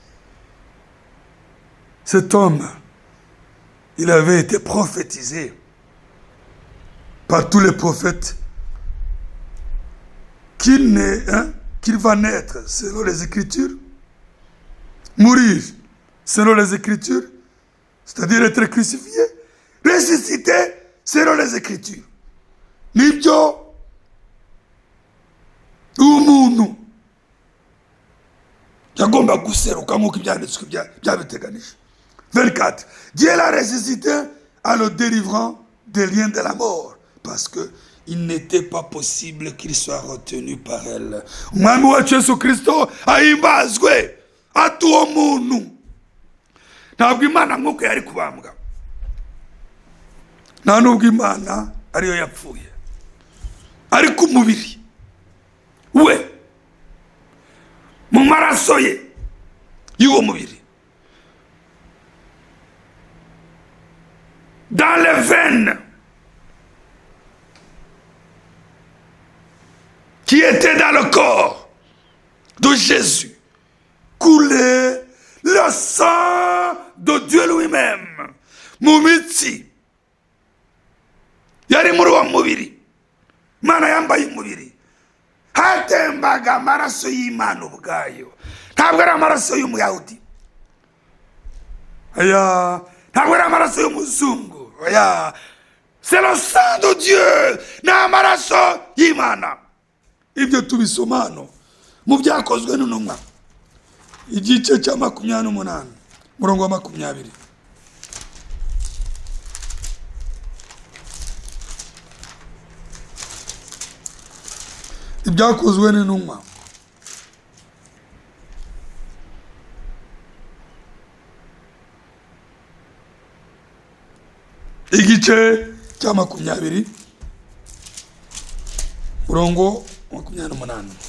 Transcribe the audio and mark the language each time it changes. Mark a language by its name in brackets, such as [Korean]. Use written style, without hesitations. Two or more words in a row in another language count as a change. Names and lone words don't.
[French] Cet homme, il avait été prophétisé par tous les prophètes qu'il va naître selon les Écritures, mourir selon les Écritures, c'est-à-dire être crucifié, ressuscité selon les Écritures. [Kinyarwanda] Nibyo umuntu yagomba guseruka nk'uko ibyanditswe byabiteganije. 24. [French] Dieu l'a ressuscité en le délivrant des liens de la mort, parce que il n'était pas possible qu'il soit retenu par elle. [Kinyarwanda] Umwami wacu Yesu Kristo ahimbazwe. Ati uwo muntu ntabwo Imana nk'uko yari kubambwa, nta nubwo Imana ariyo yapfuye, ariko umubiri we mu maraso ye y'uwo mubiri, [French] dans les veines qui étaient dans le corps de Jésus, coulait le sang de Dieu lui-même. [Kinyarwanda] Mumitsi yari muri wa mubiri, Mana yambaye umubiri, hatembaga amaraso y'Imana ubwayo. Ntabwo ari amaraso y'Umuyahudi, aya, ntabwo ari amaraso y'umuzungu, aya, [French] c'est le sang de Dieu, [Kinyarwanda] ni amaraso y'Imana. ibyo tubisoma hano mu byakozwe n'intumwa igice cya 28 murongo wa 20. Ibyakozwe n'intumwa igice cya 20 murongo wa 28.